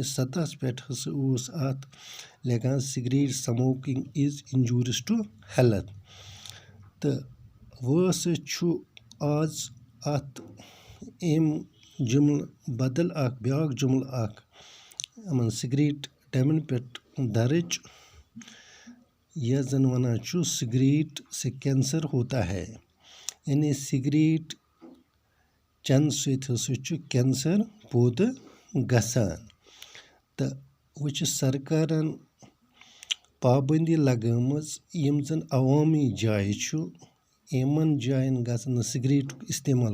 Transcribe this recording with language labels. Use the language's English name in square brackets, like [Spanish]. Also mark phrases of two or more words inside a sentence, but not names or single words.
[Kashmiri] سطحس پٮ۪ٹھ ہسا اوس اتھ لیکھان [English] cigarette smoking is injurious to health [Kashmiri] تہٕ وۄنۍ ہسا چھُ آز اتھ أمۍ جملہٕ بدل اکھ بیٛاکھ جملہٕ اکھ یِمن سگریٹ ڈیمن پٮ۪ٹھ درج یتھ زن ونان چھُ [Urdu] سگریٹ سے کینسر ہوتا ہے [Kashmiri] یعنی سگریٹ چٮ۪نہٕ سۭتۍ ہسا چھُ کینسر پٲدٕ گژھان تہٕ وۄنۍ چھِ سرکارن پابندی لگٲمٕژ یِم زن عوٲمی جایہِ چھُ یِمن جاین گژھن نہٕ سگریٹُک استعمال